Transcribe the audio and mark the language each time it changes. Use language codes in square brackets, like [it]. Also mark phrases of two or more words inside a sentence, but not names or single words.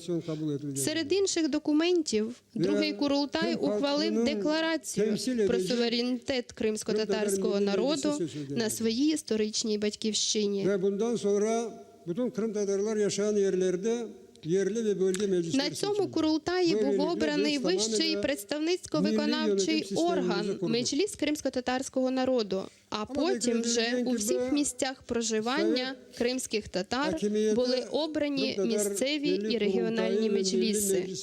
[uk] Серед інших документів другий Курултай ухвалив декларацію про суверенітет кримсько-татарського народу на своїй історичній батьківщині. [tr] Ve bundan sonra bütün Kırım Tatarlar yaşayan yerlerde yerli ve bölge meclisleri [uk] На цьому Курултаї був обраний вищий представницько-виконавчий орган Меджліс кримсько-татарського народу, а потім вже у всіх місцях проживання кримських татар були обрані місцеві і регіональні меджліси.